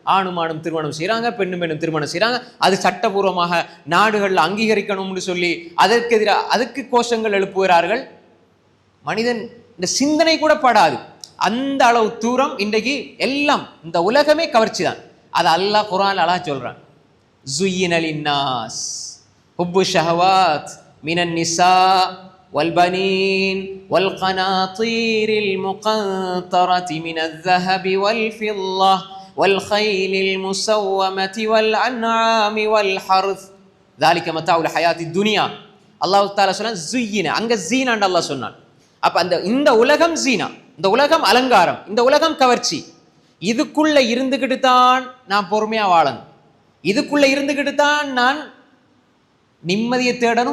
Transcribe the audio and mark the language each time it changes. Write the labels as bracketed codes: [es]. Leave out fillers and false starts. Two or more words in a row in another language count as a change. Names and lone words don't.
[ta] ஆணும் ஆணும் திருமணம் செய்கிறாங்க, பெண்ணும் பெண்ணும் திருமணம் செய்கிறாங்க. அது சட்டபூர்வமாக நாடுகளில் அங்கீகரிக்கணும்னு சொல்லி அதற்கு எதிராக அதுக்கு கோஷங்கள் எழுப்புகிறார்கள். மனிதன் இந்த சிந்தனை கூட படாது. அந்த அளவு தூரம் இன்றைக்கு எல்லாம் இந்த உலகமே கவர்ச்சி தான். அது அல்லாஹ் குர்ஆன்ல அல்லாஹ் சொல்றான், [ar] زُيِّنَ لِلنَّاسِ حُبُّ الشَّهَوَاتِ مِنَ النِّسَاءِ وَالْبَنِينَ وَالْقَنَاطِيرِ الْمُقَنطَرَةِ مِنَ الذَّهَبِ وَالْفِضَّةِ وَالْخَيْلِ الْمُسَوَّمَةِ وَالْأَنْعَامِ وَالْحَرْثِ ذَلِكَ مَتَاعُ الْحَيَاةِ الدُّنْيَا. الله تعالى [ta] சொன்னான் زُيِّنَ, அங்க ஜீனான்னு அல்லாஹ் சொன்னான். அப்ப இந்த உலகம் ஜீனா, இந்த உலகம் அலங்காரம், இந்த உலகம் கவர்ச்சி. இதுக்குள்ள இருந்துகிட்டு தான் நான் பொறுமையா வாழணும், இதுக்குள்ள இருந்துகிட்டு தான் நான் நிம்மதியை தேடணும்.